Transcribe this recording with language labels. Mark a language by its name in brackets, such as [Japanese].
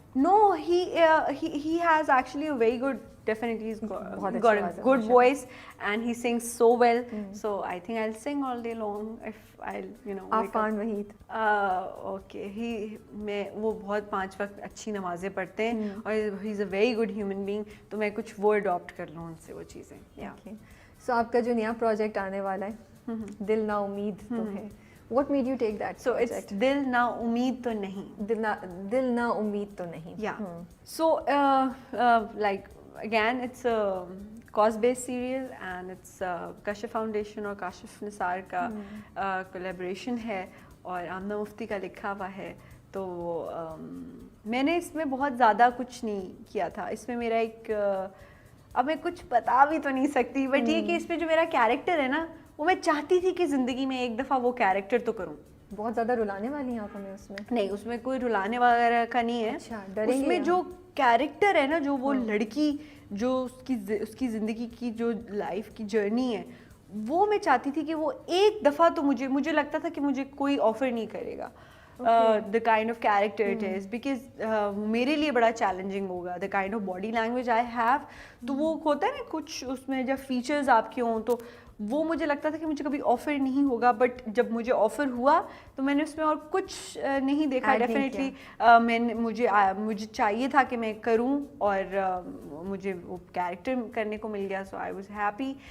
[English] No, he has actually a very good, definitely he's got a good voice and he sings so well. So I think I'll sing all day long if I'll, [Urdu] Affan Waheed. Okay, وہ بہت 5 وقت اچھی نمازیں پڑھتے ہیں اور [English] he is a very good human being, [Urdu] تو میں کچھ وہ اڈاپٹ کر لوں ان سے وہ چیزیں. [English] Okay. [Urdu] So آپ کا جو نیا پروجیکٹ آنے والا ہے دل نا امید تو ہے, [English] what made you take that? [Urdu] So it's دل نا امید تو نہیں. دل نا امید تو نہیں. [English] Yeah. So like again it's a cause based serial and it's Kashif Foundation [Urdu] اور کاشف نثار کا [English] collaboration [Urdu] ہے اور آمنہ مفتی کا لکھا ہوا ہے. تو میں نے اس میں بہت زیادہ کچھ نہیں کیا تھا. اس میں میرا ایک اب میں کچھ بتا بھی تو نہیں سکتی, بٹ یہ کہ اس میں جو میرا کیریکٹر ہے نا, وہ میں چاہتی تھی کہ زندگی میں ایک دفعہ وہ کیریکٹر تو کروں. بہت زیادہ رلانے والی ہیں آپ ہمیں اس میں؟ نہیں, اس میں کوئی رلانے وغیرہ کا نہیں ہے. اچھا, اس میں جو کیریکٹر ہے نا, جو وہ لڑکی جو اس کی زندگی کی جو لائف کی جرنی ہے, وہ میں چاہتی تھی کہ وہ ایک دفعہ تو مجھے لگتا تھا کہ مجھے کوئی آفر نہیں کرے گا. [English] the kind of character it is, because [Urdu] میرے لیے بڑا چیلنجنگ ہوگا. [English] the kind of body language I have, [Urdu] تو وہ ہوتا ہے نا کچھ اس میں جب فیچرز آپ کے ہوں, تو وہ مجھے لگتا تھا کہ مجھے کبھی آفر نہیں ہوگا. بٹ جب مجھے آفر ہوا تو میں نے اس میں اور کچھ نہیں دیکھا. ڈیفینیٹلی مجھے چاہیے تھا کہ میں کروں اور مجھے وہ کیریکٹر کرنے کو مل گیا. [English] So I was happy.